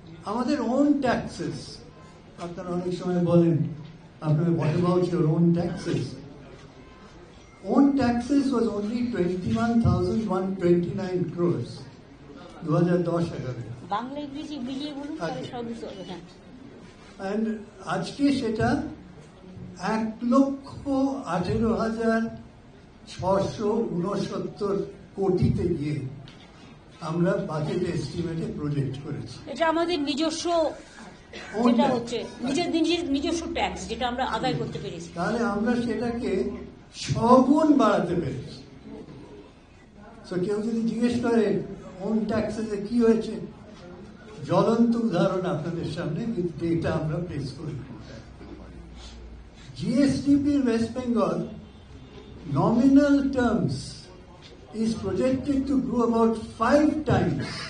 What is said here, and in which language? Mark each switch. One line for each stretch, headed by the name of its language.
Bangla: আমাদের
English: own taxes,
Bangla: আপনারা অনেক সময় বলেন আপনারা
English: what about your own taxes? Own taxes was only 21,129 crores 2010-11।
Bangla: Bangla ইংরেজি মিলিয়ে বলুন তাহলে সব হবে। হ্যাঁ, and আজকে সেটা 1,18,669 কোটিতে গিয়ে আমরা বাজেট এস্টিমেটে প্রজেক্ট করেছি। এটা আমাদের নিজস্ব, যেটা হচ্ছে নিজস্ব ট্যাক্স যেটা আমরা আদায় করতে পেরেছি, তাহলে আমরা সেটাকে 6 গুণ বাড়াতে পেরেছি। তো কেউ যদি জিজ্ঞেস করে ওন ট্যাক্সে কি হয়েছে, জ্বলন্ত উদাহরণ আপনাদের সামনে
English: with data
Bangla: আমরা প্লেস করি।
English: GSDP in West Bengal, nominal terms, is projected to grow about 5 times.